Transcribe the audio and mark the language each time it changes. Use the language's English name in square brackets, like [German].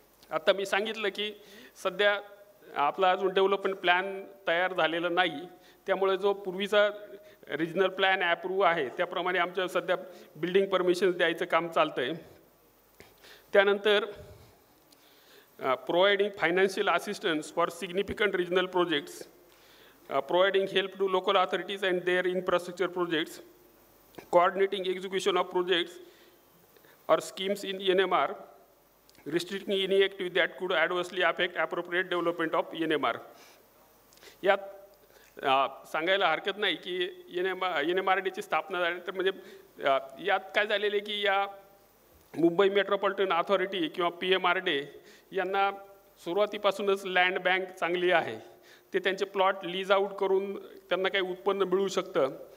[Marathi] आता मी सांगितलं की सध्या आपला अजून डेव्हलपमेंट प्लॅन तयार झालेला नाही, त्यामुळे जो पूर्वीचा रिजनल प्लॅन ॲप्रूव्ह आहे त्याप्रमाणे आमच्या सध्या बिल्डिंग परमिशन्स द्यायचं काम चालतं आहे. त्यानंतर [English] Providing financial assistance for significant regional projects, providing help to local authorities and their infrastructure projects, coordinating execution of projects or schemes in NMR restricting any activity that could adversely affect appropriate development of NMR. [Marathi] यात सांगायला हरकत नाही की NMRDची स्थापना झाली, तर म्हणजे यात काय झालेलं आहे की या मुंबई मेट्रोपॉलिटन अथॉरिटी किंवा PMRD यांना सुरुवातीपासूनच लँड बँक चांगली आहे. ते त्यांचे प्लॉट लीज आउट करून त्यांना काही उत्पन्न मिळू शकतं.